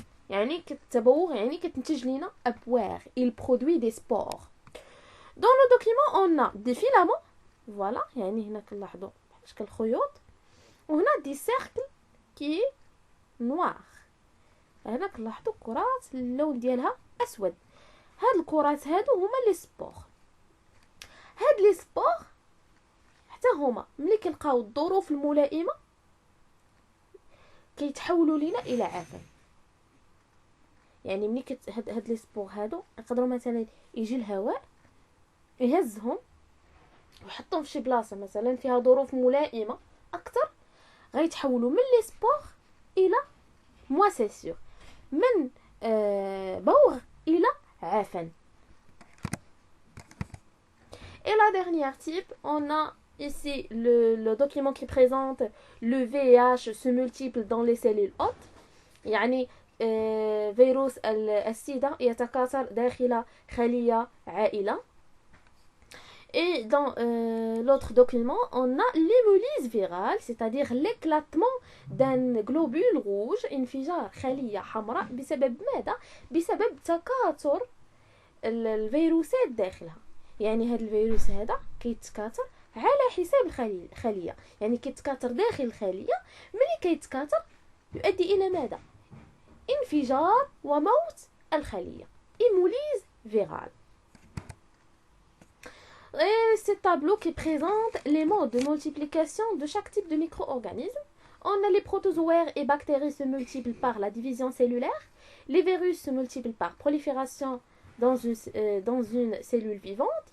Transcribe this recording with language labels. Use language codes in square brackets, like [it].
[ar] يعني التبوغ يعني كتنتج لنا أبواغ. [fr] Il produit des spores. Dans le document on a des filaments. [ar] Voilà يعني هنا كنلاحظوا شكل الخيوط. وهنا [fr] des cercles qui est noir. [ar] هنا كنلاحظوا كرات اللون ديالها أسود. هاد الكرات هادو هما لي سبور. هاد لي سبور حتى هما ملي كنلقاو الظروف الملائمه كيتحولوا لينا الى عفن. يعني ملي هاد لي سبور هادو يقدروا مثلا يجي الهواء يهزهم ويحطهم في شي بلاصه مثلا فيها ظروف ملائمه اكثر، غيتحولوا من لي سبور الى مواسيسور، من بوغ الى عفن. [fr] Et la dernière type, on a ici le document qui présente le VIH se multiple dans les cellules hôtes. [ar] يعني فيروس السيدا يتكاثر داخل خلية عائلة. [fr] Et dans l'autre document, on a l'hémolyse virale, c'est-à-dire l'éclatement d'un globule rouge [ar] انفجار خلية حمراء بسبب ماذا؟ بسبب تكاثر الفيروسات داخلها. يعني هذا الفيروس هذا كيتكاثر على حساب الخلية، يعني كيتكاثر داخل الخلية. ملي كيتكاثر يؤدي إلى ماذا؟ انفجار وموت الخلية. [fr] hémolyse virale. Et ce tableau qui présente les modes de multiplication de chaque type de micro-organisme. On a les protozoaires et bactéries se multiplient par la division cellulaire. Les virus se multiplient par prolifération dans une cellule vivante.